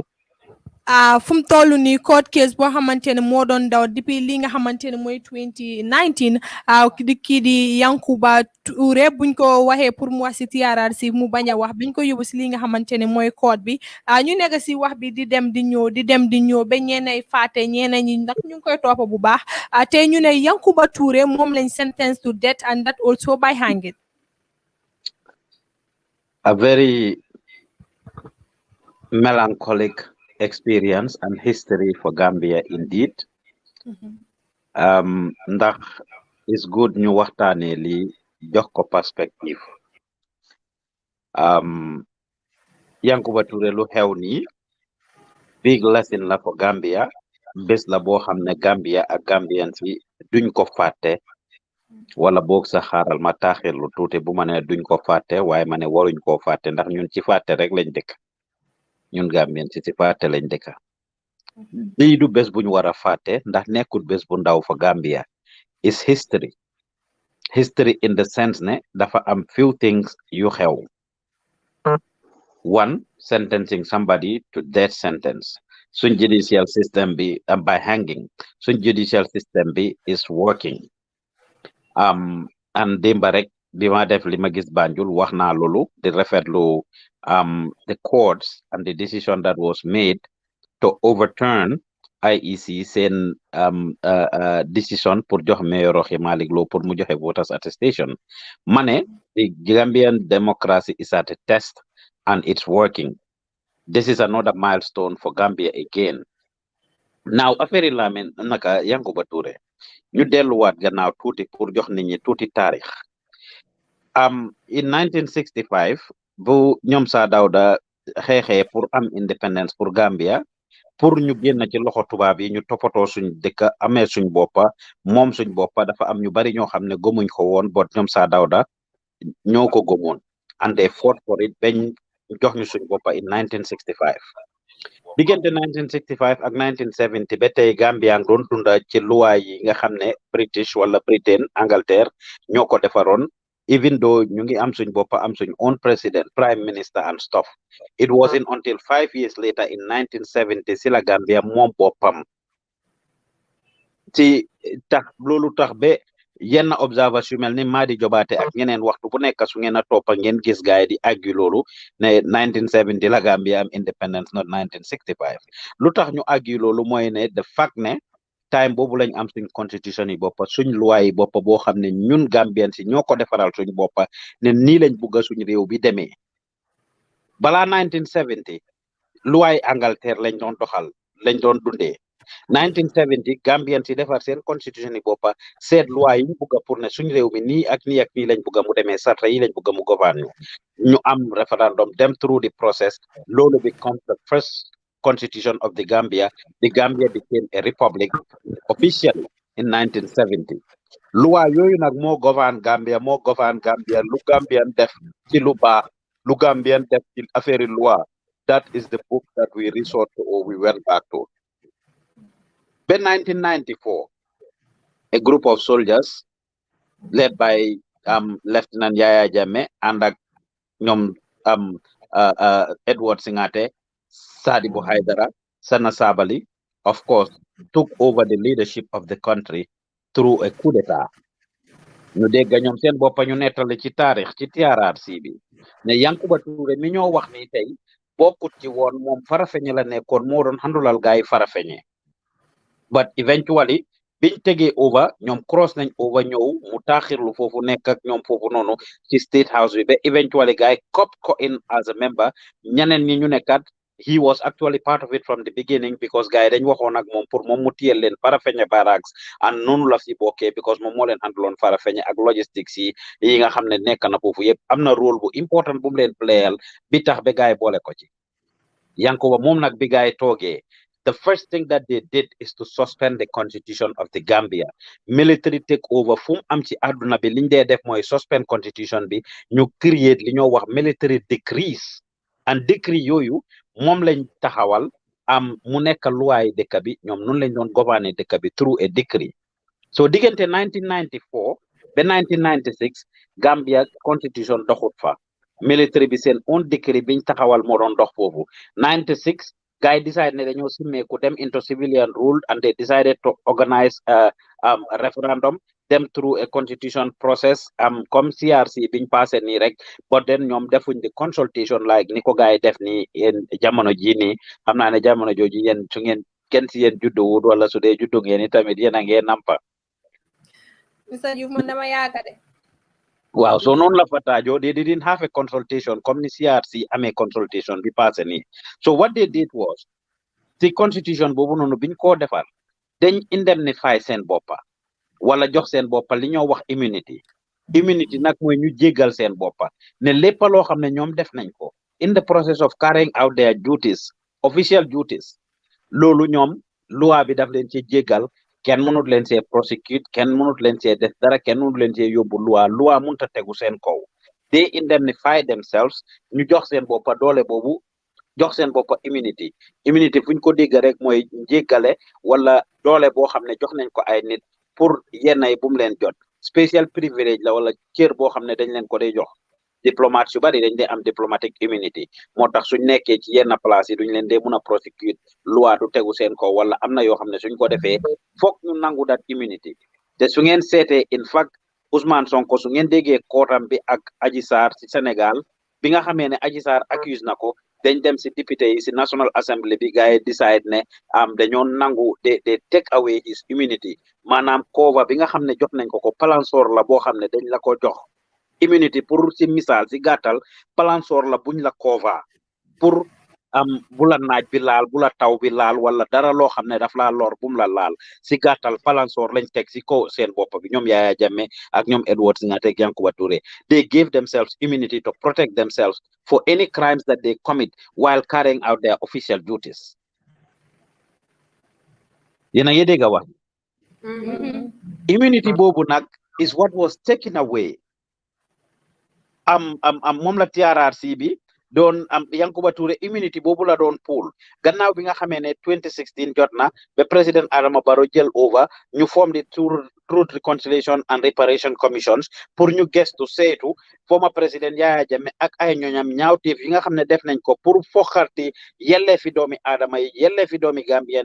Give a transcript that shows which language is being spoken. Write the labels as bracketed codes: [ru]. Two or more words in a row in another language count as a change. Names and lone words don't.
[wo] fu mu toll nii court case boo xamante ne moo doon daw depuis li nga xamante ne mooy 2019 kii di Yankuba Touray buñ ko waxee pour mu wax si TRRC mu bañ a wax biñ ko yóbbu si li nga xamante ne mooy court bi ñu nekk si wax bi di dem di ñëw ba ñeenay faate ñeena ñi nag ñu ngi koy toppa bu baax te ñu ne Yankuba Touray moom lañ [en] sentence to death and that also by hanging a very melancholic experience and history for Gambia indeed ndax is good [wo] ñu waxtaane li jox ko [en] perspective Yankuba Touray [wo] lu xew nii [en] big [wo] lesson la for Gambia bés la boo xam ne Gambia ak Gambian si duñ ko fàtte wala boog sa xaaral ma taaxirlu tuuti bu ma ne duñ ko fàtte waaye ma ne waruñ koo fàtte ndax ñun ci fàtte rek lañ dëkk ñun Gambien ci fàtte lañ dëkk lii du bés buñ war a fàtte ndax nekkul bés bu ndaw fa Gambia [en] is history in the sense [wo] ne dafa am [en] few things [wo] yu xew [en] one sentencing somebody to death sentence suñ judicial system bi by hanging suñ judicial system bi is working and [wo] démba rek bi ma def li ma gis Banjul wax naa loolu di rafetlu [en] the courts and the decision that was made to overturn IEC seen decision [wo] pour jox [en] mayor Rohey Malick Lowe [wo] pour mu joxe [en] voters [wo] attestation ma ne [en] the Gambian democracy is at a test and it's working. This is another milestone for Gambia again. [wo] Now affaire Lamin naka Yankuba Touray ñu delluwaat gannaaw tuuti pour jox nit ñi tuuti taarix in 1965 bu ñoom Saa Dawda xeexee pour am independence pour Gambia pour ñu génn ci loxo tubaab yi ñu toppatoo suñ dëkk amee suñ boppa moom suñ boppa dafa am ñu bari ñoo xam ne gëmuñ ko woon bot ñoom saa dawda ñoo ko gëmoon [en] and they fought for it [wo] bañ jox ñu suñ boppa in 1965 diggante 1965 ak 1970 ba tey Gambia doon dunda ci luwaay yi nga xam ne British wala Britain Angleterre ñoo ko defaroon [en] even though [wo] ñu ngi am suñ boppa am suñ [en] own president prime minister and stuff it wasn't until 5 years later in 1970 [wo] si la Gambia moom boppam ci tax loolu tax ba yenn observation yu mel ni Madi Jobaate ak ñeneen waxtu bu nekk su ngeen a toppa ngeen gis gaay di argue loolu ne 1970 la Gambia am independence not 1965 lu tax ñu argue loolu mooy ne the fact ne time boobu lañ am suñ constitution yi boppa suñ loi yi boppa boo xam ne ñun Gambien si ñoo ko defaral suñ boppa ne nii lañ bugga suñ réew bi demee balaa 1970 loi yi Angleterre lañ doon doxal lañ doon dundee 1970 Gambien si defar seen constitution yi boppa seet loi yi ñu bugga pour ne suñ réew mi nii ak nii ak nii lañ bugga mu demee sarta yi lañ bugga mu gouverne ñu am referendum dem [en] through the process [wo] loolu [en] becomes the first constitution of the Gambia became a republic officially in 1970 [wo] loi yooyu nag moo govern Gambia lu Gambian def ci lu baax lu Gambian def ci affaire loi [en] that is the book that we resort to or we went back to. By 1994, a group of soldiers led by Lieutenant Yaya Jammeh and Edward Singate, Sadibou Haidara, Sana Sabali, of course, took over the leadership of the country through a coup d'etat. [wo] ñu dégg ñoom seen boppa ñu nettali ci taarix ci TRRC bi ne Yankuba Touray mi ñoo wax ni tey bokkut ci woon moom Farafeñe la nekkoon moo doon handulal gaay Farafeñe [en] but eventually [wo] biñ tegee over ñoom cross nañ over ñëw mu taaxirlu foofu nekk ak ñoom foofu noonu ci State House bi ba eventually gaay cop ko [en] in as a member [wo] ñeneen ñi ñu nekkat [en] he was actually part of it from the beginning because [wo] gaay dañ waxoon ak moom pour moom mu tiyel leen Farafeñe barracks and noonu la fi bokkee because moom moo leen handloon Farafeñe ak logistics yi nga xam ne nekk na foofu yëpp am na rôle bu important bu mu leen playal bi tax ba gaay boole ko ci Yankuba moom nag bi gaay toogee [en] the first thing that they did is to suspend the constitution of the Gambia. Military take over [wo] fu am ci àdduna bi liñ dee def mooy suspend constitution bi ñu create li ñoo wax [en] military decrees [wo] and decree yooyu moom lañ taxawal mu nekk loi dëkk bi ñoom noonu lañ doon gouverner dëkk bi [en] through a decree. [wo] So diggante 1994 ba 1996 Gambia constitution doxut fa military bi seen [en] own decree [wo] biñ taxawal moo doon dox foofu 96 guy [en] decided that they [wo] simmeeku dem [en] into civilian rule and they decided to organize a referendum them through a constitution process [wo] comme CRC biñ passé nii rek [en] but then [wo] ñoom defuñ [en] the consultation like [wo] ni ko guy def ni yéen jamono ji nii xam naa ne jamono jooju yéen su ngeen kenn si yéen juddu wut wala su dee juddu ngeen i tamit yéen a ngeen nampa Mr. Diouf man dama yaaka de Wow, so non la fatajo, [en] they didn't have a consultation, comme [wo] ni CRC amee consultation bi passé nii. [en] So what they did was, the constitution [wo] boobu noonu biñ ko defar, dañ indemnify seen boppa, wala jox seen boppa li ñoo wax immunity. Immunity nag mooy ñu jéggal seen boppa, ne lépp loo xam ne ñoom def nañ ko, [en] in the process of carrying out their duties, official duties, [wo] loolu ñoom loi bi daf leen ci jéggal, kenn mënut leen see prosecute kenn mënut leen see def dara kenn mënut leen see yóbbu loi mënut a tegu seen kaw [en] they indemnify themselves [wo] ñu jox seen boppa doole boobu jox seen boppa immunity fuñ ko dégg rek mooy jéggale wala doole boo xam ne jox nañ ko ay nit pour yennay bu mu leen jot [en] special privilege [wo] la wala cër boo xam ne dañ leen ko day jox diplomate yu bari dañ dee am [en] diplomatic immunity [wo] moo tax suñ nekkee ci yenn place yi duñ leen dee mun a prosecute loi du tegu seen kaw wala am na yoo xam ne suñ ko defee foog ñu nangu dat immunity te su ngeen seetee [en] in fact [wo] Ousmane Sonko su ngeen déggee kootam bi ak Adji Sarr ci Sénégal bi nga xamee ne Adji Sarr accuse na ko dañ dem si député yi si National Assembly bi gars yi decide ne dañoo nangu de [en] take away his immunity [wo] maanaam cover bi nga xam ne jox nañ ko palansoor la boo xam ne dañ la ko jox immunity pour si misaal si gàttal palansoor la buñ la cover pour bu la naaj bi laal bu la taw bi laal wala dara loo xam ne daf laa lor bum la laal si gàttal palansoor lañ teg si kaw seen bopp bi ñoom Yaya Jammeh ak ñoom Edward Singate ak Yankuba Touray [en] they gave themselves immunity to protect themselves for any crimes that they commit while carrying out their official duties [wo] yéen a ngi dégg wax immunity boobu nag [en] is what was taken away [wo] moom la TRRC bi doon Yankuba Touray immunity boobu la doon pool gannaaw bi nga xamee ne 2016 jot na ba président Adama Barrow jël over ñu form di Truth Reconciliation and Reparation Commissions pour ñu gestu saytu former président Yaya Jammeh ak ay ñoñam ñaawteef yi nga xam ne def nañ ko pour foxarti yelleefi doomi aadama yi yelleefi doomi Gambian